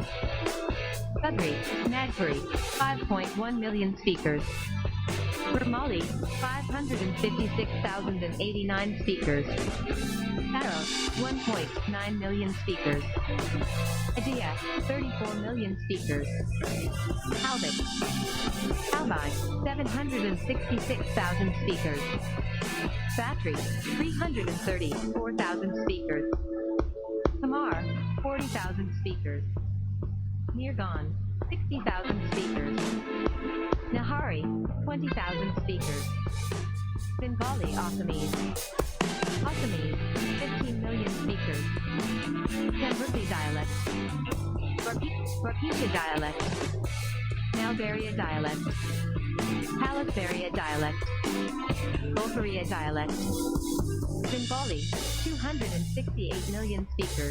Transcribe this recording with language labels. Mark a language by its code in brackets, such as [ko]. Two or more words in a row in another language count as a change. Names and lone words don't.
[en] Sudri, Nagpuri, 5.1 million speakers. Burmali, 556,089 speakers. Paro, 1.9 million speakers. Adia, 34 million speakers. Albic, Albai, 766,000 speakers. Batri, 334,000 speakers. Kamar, 40,000 speakers. Nirgan, 60,000 speakers. Nahari, 20,000 speakers. Bengali Assamese. Assamese, 15 million speakers. Tamburti dialect. Varkisha dialect. Malbaria dialect. Palisbaria dialect. Bulgaria dialect. Bengali, 268 million speakers.